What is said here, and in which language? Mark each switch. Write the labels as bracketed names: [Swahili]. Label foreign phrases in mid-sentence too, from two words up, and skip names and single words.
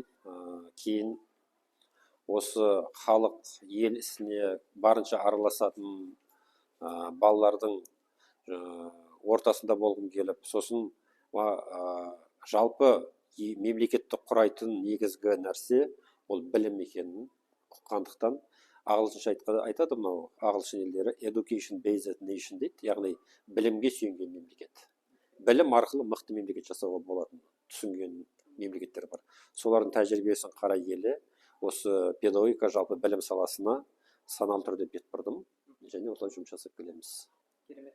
[Kazakh] Кейін осы халық ел ісіне барынша араласатын балалардың ортасында болғым келіп, сосын жалпы мемлекетті құрайтын негізгі нәрсе ол білім екенін ұққандықтан ағылшынша айтады, мынау ағылшын елдері [English] education based nation [Kazakh] дейді, яғни білімге сүйенген мемлекет. Білім арқылы мықты мемлекет жасауға болатынын түсінген мемлекеттер бар. Солардың тәжірибесін қарай келе осы педагогика жалпы білім саласына саналы түрде бет бұрдым және осылай жұмыс жасап келеміз. Керемет.